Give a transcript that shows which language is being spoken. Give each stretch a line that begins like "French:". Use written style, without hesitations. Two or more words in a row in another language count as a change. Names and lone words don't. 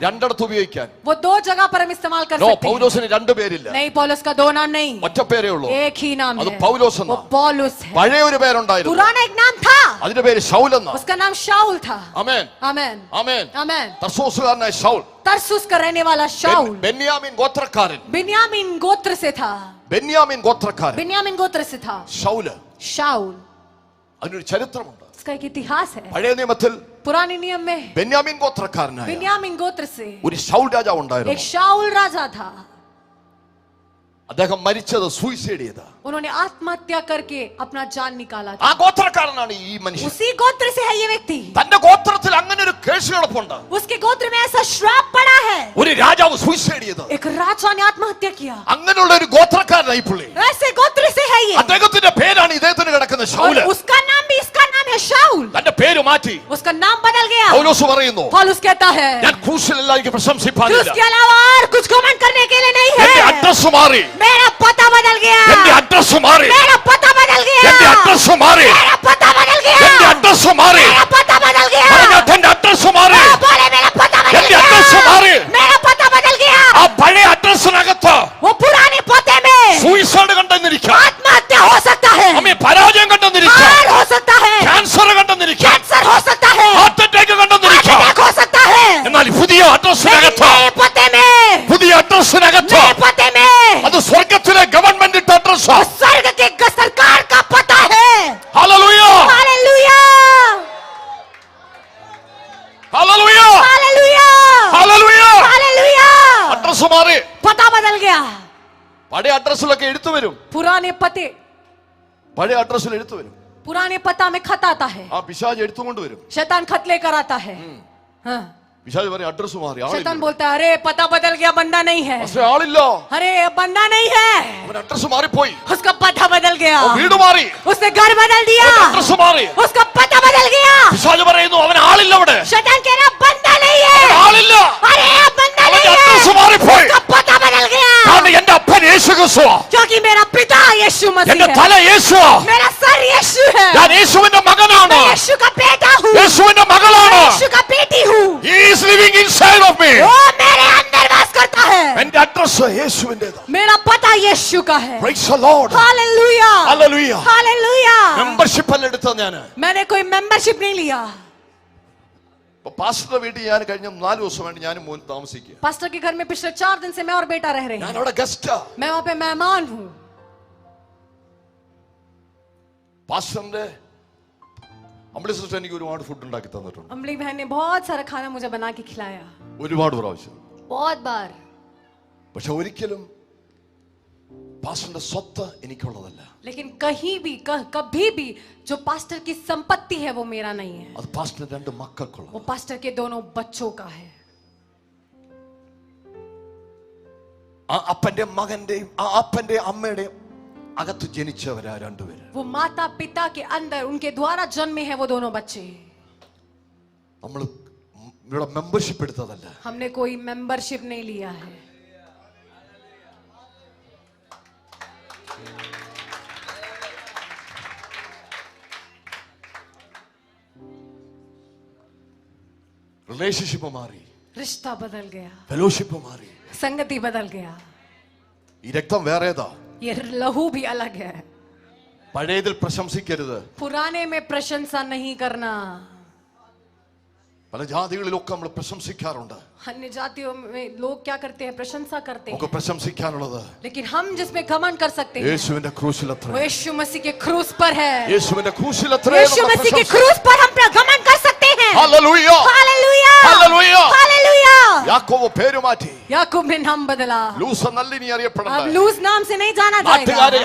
Malayalam: രണ്ടിടത്ത് ഉപയോഗിക്കാൻ.
Hindi: वो दो जगह पर हम इस्तेमाल कर
Malayalam: നോ,
Hindi: सकते हैं.
Malayalam: പൗലോസിന് രണ്ട് പേരില്ല.
Hindi: नहीं, पौलुस का दो नाम नहीं,
Malayalam: ഒറ്റ പേരേ ഉള്ളൂ.
Hindi: एक ही नाम
Malayalam: അത്
Hindi: है,
Malayalam: പൗലോസ്
Hindi: वो
Malayalam: എന്നാ.
Hindi: पौलुस है.
Malayalam: പഴയ ഒരു പേരുണ്ടായിരുന്നു,
Hindi: पुराना एक नाम था,
Malayalam: അതിന്റെ പേര് ശൗൽ എന്നാ.
Hindi: उसका नाम शाऊल था.
Malayalam: ആമേൻ,
Hindi: आमेन,
Malayalam: ആമേൻ.
Hindi: आमेन.
Malayalam: തർസോസുകാരനായ ശൗൽ,
Hindi: तरसुस का रहने वाला शाऊल
Malayalam: ബെന്യാമീൻ ഗോത്രക്കാരൻ.
Hindi: बिन्यामीन गोत्र से था.
Malayalam: ബെന്യാമീൻ ഗോത്രക്കാരൻ
Hindi: बिन्यामीन गोत्र से था
Malayalam: ശൗല്.
Hindi: शाऊल.
Malayalam: അതിനൊരു ചരിത്രമുണ്ട്.
Hindi: इसका एक इतिहास है.
Malayalam: പഴയ നിയമത്തിൽ
Hindi: पुराने नियम में
Malayalam: ബെന്യാമീൻ ഗോത്രക്കാരനായ
Hindi: बिन्यामीन गोत्र से
Malayalam: ഒരു ശൗൽ രാജാവ്
Hindi: एक
Malayalam: ഉണ്ടായിരുന്നു.
Hindi: शाऊल राजा था.
Malayalam: അദ്ദേഹം മരിച്ചത് സൂയിസൈഡ് ചെയ്ത.
Hindi: उन्होंने आत्महत्या करके अपना जान निकाला था.
Malayalam: ആ ഗോത്രക്കാരനാണ് ഈ മനുഷ്യൻ.
Hindi: उसी गोत्र से है ये व्यक्ति.
Malayalam: തന്റെ ഗോത്രത്തിൽ അങ്ങനെ ഒരു കേസ് കിടപ്പുണ്ട്.
Hindi: उसके गोत्र में ऐसा श्राप पड़ा है.
Malayalam: ഒരു രാജാവ് സൂയിസൈഡ് ചെയ്തു.
Hindi: एक राजा ने आत्महत्या किया.
Malayalam: അങ്ങനെയുള്ള ഒരു ഗോത്രക്കാരനായി പുള്ളി.
Hindi: ऐसे गोत्र से है ये.
Malayalam: അദ്ദേഹത്തിന്റെ പേരാണ് ഇദ്ദേഹത്തിന് കിടക്കുന്ന ശൗല്.
Hindi: और उसका नाम भी इसका नाम है शाऊल.
Malayalam: തന്റെ പേര് മാറ്റി
Hindi: उसका नाम बदल गया.
Malayalam: പൗലോസ് പറയുന്നു,
Hindi: पौलुस कहता है
Malayalam: ഞാൻ ക്രൂശിലല്ല എനിക്ക് പ്രശംസിപ്പാനില്ല.
Hindi: उसके अलावा और कुछ कमेंट करने के लिए नहीं
Malayalam: എന്റെ
Hindi: है.
Malayalam: അഡ്രസ് മാറി.
Hindi: मेरा पता बदल गया.
Malayalam: എന്റെ അഡ്രസ് മാറി.
Hindi: मेरा पता बदल गया.
Malayalam: എന്റെ അഡ്രസ് മാറി.
Hindi: मेरा पता बदल गया.
Malayalam: എന്റെ അഡ്രസ് മാറി.
Hindi: मेरा पता बदल गया.
Malayalam: എന്റെ അഡ്രസ് മാറി.
Hindi: बोले मेरा पता बदल
Malayalam: എന്റെ
Hindi: गया.
Malayalam: അഡ്രസ് മാറി.
Hindi: मेरा पता बदल गया.
Malayalam: ആ പഴയ അഡ്രസ്സിനകത്ത്
Hindi: वो पुराने पते में
Malayalam: സൂയിസൈഡ് കണ്ടെന്നിരിക്കാം,
Hindi: आत्महत्या हो सकता है,
Malayalam: അമ്മേ പരാജയം കണ്ടെന്നിരിക്കാം,
Hindi: हार हो सकता है,
Malayalam: ക്യാൻസർ കണ്ടെന്നിരിക്കാം,
Hindi: कैंसर हो सकता है,
English: heart attack
Malayalam: കണ്ടെന്നിരിക്കാം.
Hindi: अटैक हो सकता है.
Malayalam: എന്നാൽ പുതിയ അഡ്രസ്സിനകത്ത്,
Hindi: नए पते में,
Malayalam: പുതിയ അഡ്രസ്സിനകത്ത്
Hindi: नए पते में
Malayalam: അത് സ്വർഗത്തിലെ
English: government address.
Hindi: स्वर्ग के सरकार का पता है.
Malayalam: ഹല്ലേലൂയ,
Hindi: हालेलुया,
Malayalam: ഹല്ലേലൂയ,
Hindi: हालेलुया,
Malayalam: ഹല്ലേലൂയ.
Hindi: हालेलुया.
Malayalam: അഡ്രസ് മാറി.
Hindi: पता बदल गया.
Malayalam: പഴയ അഡ്രസ്സിലൊക്കെ എഴുത്തു വരും.
Hindi: पुराने पते,
Malayalam: പഴയ അഡ്രസ്സിൽ എഴുത്തു വരും.
Hindi: पुराने पता में खत आता है.
Malayalam: ആ പിശാച് എടുത്തുകൊണ്ട് വരും.
Hindi: शैतान खत लेकर आता है. हाँ,
Malayalam: പിശാച് പറയും അഡ്രസ് മാറി,
Hindi: शैतान
Malayalam: ആളില്ല.
Hindi: बोलता है अरे पता बदल गया, बंदा नहीं है.
Malayalam: പക്ഷേ ആളില്ല,
Hindi: अरे बंदा नहीं है,
Malayalam: അവൻ അഡ്രസ് മാറിപ്പോയി.
Hindi: उसका पता बदल गया.
Malayalam: വീട് മാറി,
Hindi: उसने घर बदल दिया,
Malayalam: അഡ്രസ് മാറി.
Hindi: उसका पता बदल गया.
Malayalam: പിശാച് പറയുന്നു അവൻ ആളില്ല അവിടെ,
Hindi: शैतान कह रहा बंदा नहीं है.
Malayalam: ആളില്ല,
Hindi: अरे बंदा नहीं
Malayalam: അവന്റെ അഡ്രസ്
Hindi: है,
Malayalam: മാറിപ്പോയി.
Hindi: उसका पता बदल गया.
Malayalam: കാരണം എന്റെ അപ്പൻ യേശു ക്രിസ്തുവാ,
Hindi: क्योंकि मेरा पिता यीशु मसीह
Malayalam: എന്റെ
Hindi: है,
Malayalam: തല യേശുവാ,
Hindi: मेरा सर यीशु है,
Malayalam: ഞാൻ യേശുവിന്റെ മകനാണ്,
Hindi: मैं यीशु का बेटा हूँ,
Malayalam: യേശുവിന്റെ മകളാണ്.
Hindi: यीशु का बेटी हूँ.
English: He is living inside of me.
Hindi: वो मेरे अंदर वास करता है.
Malayalam: എന്റെ അഡ്രസ് യേശുവിന്റേതാ.
Hindi: मेरा पता यीशु का है.
English: Praise the Lord.
Hindi: हालेलुया,
English: Hallelujah.
Hindi: हालेलुया.
Malayalam: മെമ്പർഷിപ്പ് അല്ല എടുത്തത് ഞാന്.
Hindi: मैंने कोई मेंबरशिप नहीं लिया.
Malayalam: ഇപ്പൊ പാസ്റ്ററുടെ വീട്ടിൽ ഞാൻ കഴിഞ്ഞ 4 ദിവസം വേണ്ടി ഞാനും മോൻ താമസിക്കുക.
Hindi: पास्टर के घर में पिछले 4 दिन से मैं और बेटा रह रहे
Malayalam: ഞാൻ
Hindi: हैं.
Malayalam: അവിടെ ഗസ്റ്റാ.
Hindi: मैं वहां पे मेहमान हूँ.
Malayalam: പാസ്റ്ററിന്റെ അമ്പിളി സിസ്റ്റർ എനിക്ക് ഒരുപാട് ഫുഡ് ഉണ്ടാക്കി തന്നിട്ടുണ്ട്,
Hindi: अम्बली बहन ने बहुत सारा खाना मुझे बना के खिलाया,
Malayalam: ഒരുപാട് പ്രാവശ്യം.
Hindi: बहुत बार.
Malayalam: പക്ഷെ ഒരിക്കലും പാസ്റ്ററിന്റെ സ്വത്ത് എനിക്കുള്ളതല്ല.
Hindi: लेकिन कहीं भी कभी भी जो पास्टर की संपत्ति है वो मेरा नहीं है.
Malayalam: അത് പാസ്റ്ററിന്റെ 2 മക്കൾക്കുള്ള.
Hindi: वो पास्टर के दोनों बच्चों का है.
Malayalam: ആ അപ്പന്റെ മകന്റെയും ആ അപ്പന്റെ അമ്മയുടെയും അകത്ത് ജനിച്ചവരാ 2 പേര്.
Hindi: वो माता पिता के अंदर उनके द्वारा जन्मे हैं वो दोनों बच्चे.
Malayalam: നമ്മൾ ഇവിടെ മെമ്പർഷിപ്പ് എടുത്തതല്ല.
Hindi: हमने कोई मेंबरशिप नहीं लिया है.
Malayalam: റിലേഷൻഷിപ്പ് മാറി,
Hindi: रिश्ता बदल गया,
Malayalam: ഫെലോഷിപ്പ് മാറി.
Hindi: संगति बदल गया.
Malayalam: ഈ രക്തം വേറേതാ.
Hindi: ये लहू भी अलग है.
Malayalam: പഴയതിൽ പ്രശംസിക്കരുത്.
Hindi: पुराने में प्रशंसा नहीं करना.
Malayalam: പല ജാതികളിലൊക്കെ നമ്മൾ പ്രശംസിക്കാറുണ്ട്.
Hindi: अन्य जातियों में लोग क्या करते हैं, प्रशंसा करते हैं.
Malayalam: നമുക്ക് പ്രശംസിക്കാനുള്ളത്
Hindi: लेकिन हम जिसमें घमंड कर सकते हैं
Malayalam: യേശുവിന്റെ ക്രൂശിലത്ര.
Hindi: वो यीशु मसीह के क्रूस पर है.
Malayalam: യേശുവിന്റെ ക്രൂശിലത്ര.
Hindi: यीशु मसीह के क्रूस पर हम घमंड कर सकते हैं.
Malayalam: ഹല്ലേലൂയ,
Hindi: हालेलुया,
Malayalam: ഹല്ലേലൂയ.
Hindi: हालेलुया.
Malayalam: യാക്കോബ് പേര് മാറ്റി.
Hindi: याकूब ने नाम बदला.
Malayalam: ലൂസ് എന്നല്ല ഇനി
Hindi: अब
Malayalam: അറിയപ്പെടുന്നത്.
Hindi: लूज नाम से नहीं जाना
Malayalam: നാട്ടുകാരെ